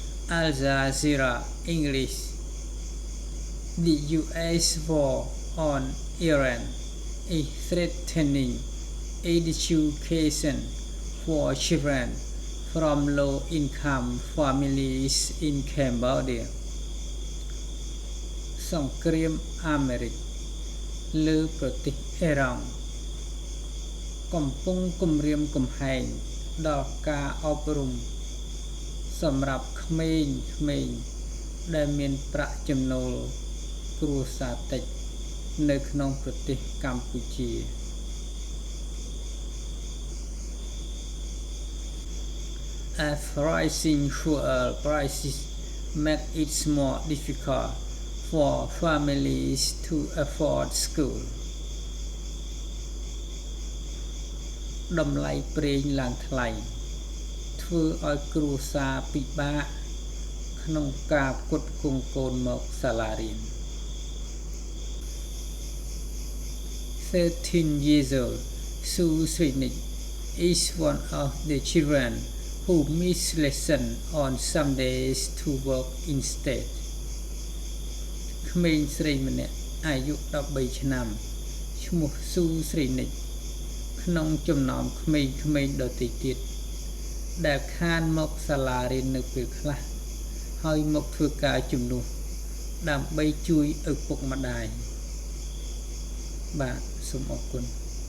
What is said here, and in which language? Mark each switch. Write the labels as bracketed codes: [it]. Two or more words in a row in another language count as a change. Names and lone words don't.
[en] Al Jazeera English. The U.S. war on Iran is threatening education for children from low-income families in Cambodia [km] សង្គ្រាមអាមេរិកលើប្រទេសអ៊ីរ៉ង់កំពុងគំរាមកំហែងដល់ការអប់រំសម្រាប់ក្មេងៗដែលមានប្រាក់ចំណូលគ្រួសារតិចនៅក្នុងប្រទេសកម្ពុជា [en] As rising fuel prices make it more difficult for families to afford school [km] តម្លៃប្រេងឡើងថ្លៃធ្វើឲ្យគ្រួសារពិបាកក្នុងការផ្គត់ផ្គង់កូនមកសាលារៀន [en] 13 years old Su Srinik is one of the children who miss lesson on some days to work instead [km] ក្មេងស្រីម្នាក់អាយុ13ឆ្នាំឈ្មោះ Su Srinik ក្នុងចំណោមក្មេងៗដទៃទៀតដែលខានមកសាលារៀននៅពេលខ្លះហើយមកធ្វើការជំនួសដើម្បីជួយឪពុកម្ដាយបាទសូមអរគុណ